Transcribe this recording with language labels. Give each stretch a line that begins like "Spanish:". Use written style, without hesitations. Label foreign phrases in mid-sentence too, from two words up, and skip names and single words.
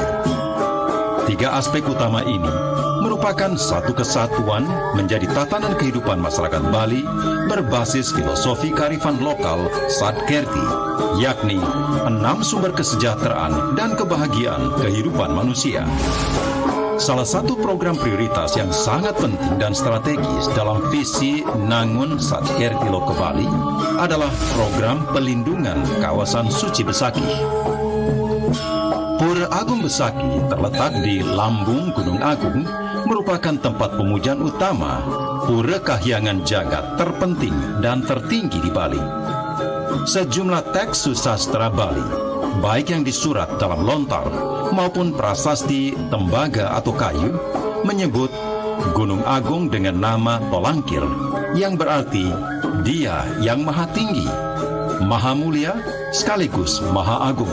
Indonesian: 3 aspek utama ini merupakan satu kesatuan menjadi tatanan kehidupan masyarakat Bali berbasis filosofi kearifan lokal Sadkerti, yakni 6 sumber kesejahteraan dan kebahagiaan kehidupan manusia. Salah satu program prioritas yang sangat penting dan strategis dalam visi Nangun Sadkerti Loko Bali adalah program pelindungan kawasan suci Besakih. Pura Agung Besakih terletak di lambung Gunung Agung, merupakan tempat pemujaan utama pura kahyangan jagat terpenting dan tertinggi di Bali. Sejumlah teks susastra Bali, baik yang disurat dalam lontar maupun prasasti tembaga atau kayu, menyebut Gunung Agung dengan nama Tolangkir, yang berarti Dia yang Maha Tinggi, Maha Mulia, sekaligus Maha Agung.